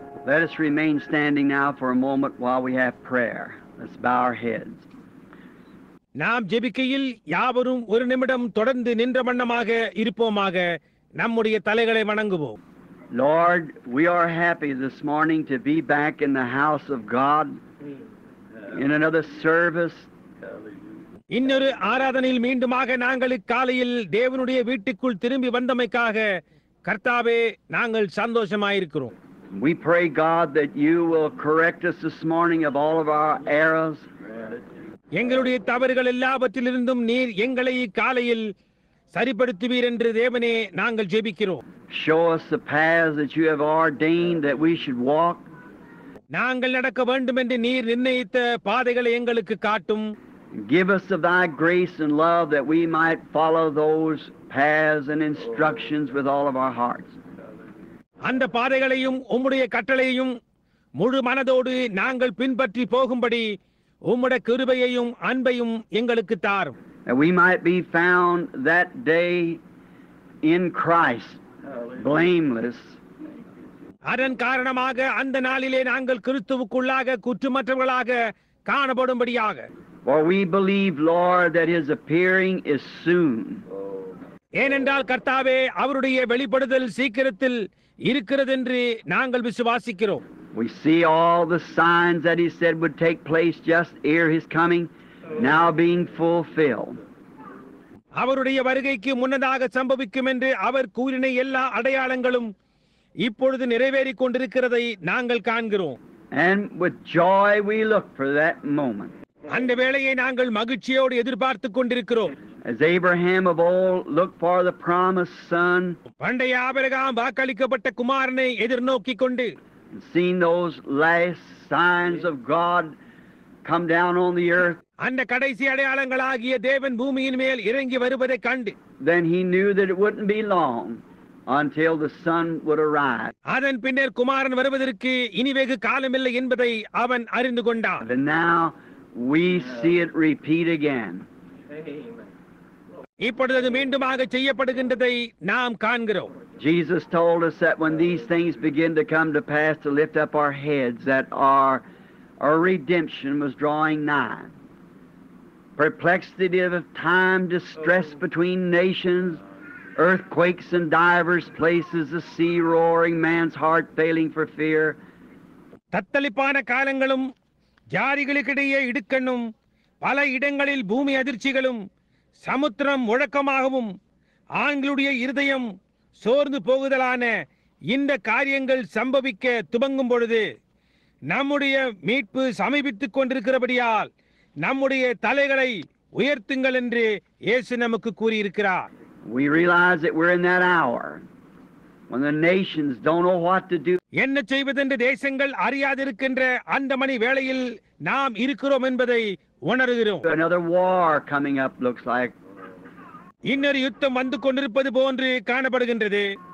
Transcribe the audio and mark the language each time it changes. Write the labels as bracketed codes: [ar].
[en] Let us remain standing now for a moment while we have prayer. Let's bow our heads. [ta] நாம் ஜெபிக்கையில் யாவரும் ஒரு நிமிடம் தொடர்ந்து நின்ற வண்ணமாக இருப்போமாக. நம்முடைய தலைகளை வணங்குவோம். [en] Lord, we are happy this morning to be back in the house of God in another service. [ta] இன்னொரு ஆராதனையில் மீண்டுமாக நாங்கள் காலையில் தேவனுடைய வீட்டுக்குள் திரும்பி வந்தமைக்காக கர்த்தாவே நாங்கள் சந்தோஷமாயிருக்கிறோம். [en] We pray, God, that you will correct us this morning of all of our errors. [ta] எங்களுடைய தவறுகள் எல்லாவற்றிலிருந்தும் நீர் எங்களை காலையில் சரிப்படுத்துவீர் என்று தேவனே நாங்கள் ஜெபிக்கிறோம். [en] Show us the paths that you have ordained that we should walk. [ta] நாங்கள் நடக்க வேண்டும் என்று நீர் நிர்ணயித்த பாதைகளை எங்களுக்கு காட்டும். [en] Give us of thy grace and love that we might follow those paths and instructions with all of our hearts. [ta] அந்த பாதைகளையும் உம்முடைய கட்டளையையும் முழு மனதோடு நாங்கள் பின்பற்றி போகும்படி உம்முடைய கிருபையையும் அன்பையும் எங்களுக்கு தாரும். [en] That we might be found that day in Christ, blameless. [ta] அதன் காரணமாக அந்த நாளிலே நாங்கள் கிறிஸ்துவுக்குள்ளாக குற்றமற்றவர்களாக காணப்படும்படியாக. [en] For we believe, Lord, that his appearing is soon. [ta] ஏனென்றால் கர்த்தாவே அவருடைய வெளிப்படுதல் சீக்கிரத்தில் இருக்கிறதென்று நாங்கள் விசுவாசிக்கிறோம். [en] We see all the signs that he said would take place just ere his coming, now being fulfilled. [ta] அவருடைய வருகைக்கு முன்னதாக சம்பவிக்கும் என்று அவர் கூறின எல்லா அடையாளங்களும் இப்பொழுது நிறைவேறிக் கொண்டிருக்கிறதை நாங்கள் காண்கிறோம். [en] And with joy we look for that moment. [ta] அந்த வேளையை நாங்கள் மகிழ்ச்சியோடு எதிர்பார்த்துக் கொண்டிருக்கிறோம். [en] As Abraham of old looked for the promised son, [ta] பண்டைய ஆபிரகாம் வாக்களிக்கப்பட்ட குமாரனை எதிர்நோக்கிக் கொண்டு [en] and seen those last signs of God come down on the earth, [ta] அந்த கடைசி அடையாளங்களாகிய தேவன் பூமியின் மேல் இறங்கி வருவதை கண்டு, [en] then he knew that it wouldn't be long until the son would arrive. [ta] அதன் பின்னர் குமாரன் வருவதற்கு இனி வெகு காலமில்லை என்பதை அவன் அறிந்து கொண்டான். [en] And now we see it repeat again. [ta] இப்பொழுது அது மீண்டுமாக செய்யப்படுகின்றதை நாம் காண்கிறோம். [en] Jesus told us that when these things begin to come to pass, to lift up our heads, that our redemption was drawing nigh. Perplexity of time, distress between nations, earthquakes in divers places, the sea roaring, man's heart failing for fear. [ta] தத்தளிப்பான காலங்களும் ஜாதிகளுக்கிடையே இடுக்கண்ணும், பல இடங்களில் பூமி அதிர்ச்சிகளும், சமுத்திரம் முழக்கமாகவும், ஆண்களுடைய இருதயம் சோர்ந்து போகுதலான இந்த காரியங்கள் சம்பவிக்க துவங்கும் பொழுது நம்முடைய மீட்பு சமீபித்துக் கொண்டிருக்கிறபடியால் நம்முடைய தலைகளை உயர்த்துங்கள் என்று இயேசு நமக்கு கூறியிருக்கிறார். [en] We realize that we're in that hour when the nations don't know what to do. [ta] என்ன செய்வதென்று தேசங்கள் அறியாதிருக்கின்ற அந்த மணி வேளையில் நாம் இருக்கிறோம் என்பதை உணர்கிறோம். [en] Another war coming up looks like. [ta] இன்னொரு யுத்தம் வந்து கொண்டிருப்பது போன்று காணப்படுகின்றது.